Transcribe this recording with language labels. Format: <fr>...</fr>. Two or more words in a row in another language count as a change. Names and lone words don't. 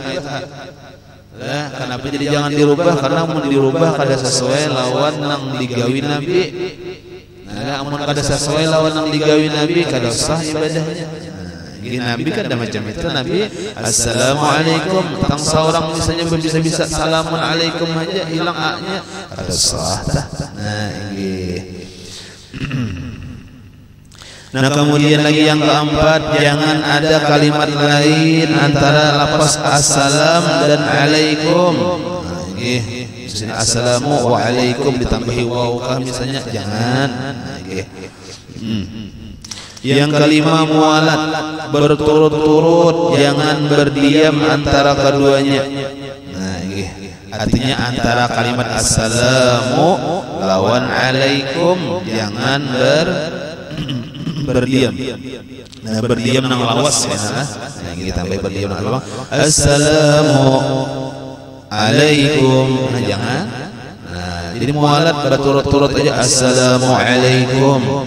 <id>Lah, kenapa jadi jangan dirubah?</id> <bjn>Karena mun dirubah kada sesuai lawan nang digawi Nabi. Nah, amun kada sesuai lawan nang digawi Nabi kada sah ibadahnya.</bjn> <id>Jadi Nabi kan ada macam itu.</id> <bjn>Nabi assalamualaikum, tang seorang misalnya bisa</bjn> <ar>سلام عليكم</ar> <bjn>aja hilang a-nya kada sah.</bjn> <id>Nah, ini. Nah kemudian lagi yang keempat, jangan ada kalimat lain antara lafaz assalam dan alaikum. Misalnya</id> <ar>السلام و عليكم</ar> <id>ditambahi waw kah misalnya, jangan. Yang kelima, mualat, berturut-turut, jangan berdiam antara keduanya. Artinya antara kalimat assalamu lawan alaikum jangan berdiam.</id> <bjn>Nah, berdiam nang lawas ya. Nah, kita tambah berdiam nang lawas.</bjn> <ar>السلام عليكم.</ar> <id>Nah, jangan. Nah, jadi mualat berturut-turut aja</id> <ar>السلام عليكم.</ar>